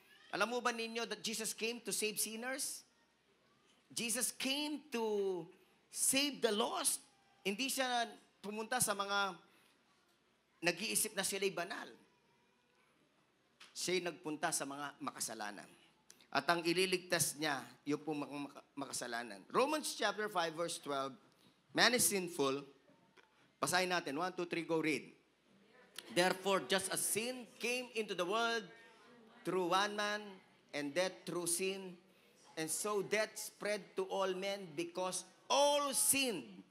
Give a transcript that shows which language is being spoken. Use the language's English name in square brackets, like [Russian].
[Filipino] Alam mo ba ninyo [English] that Jesus came to save sinners? Jesus came to save the lost. [Filipino] Hindi siya pumunta sa mga nag-iisip na sila'y banal. Siya'y nagpunta sa mga makasalanan. At ang ililigtas niya, yung po makasalanan. [English] Romans chapter 5 verse 12, man is sinful. [Filipino] Basahin natin. [English] 1, 2, 3, go read. Therefore, just as sin came into the world through one man, and death through sin, and so death spread to all men because all sinned.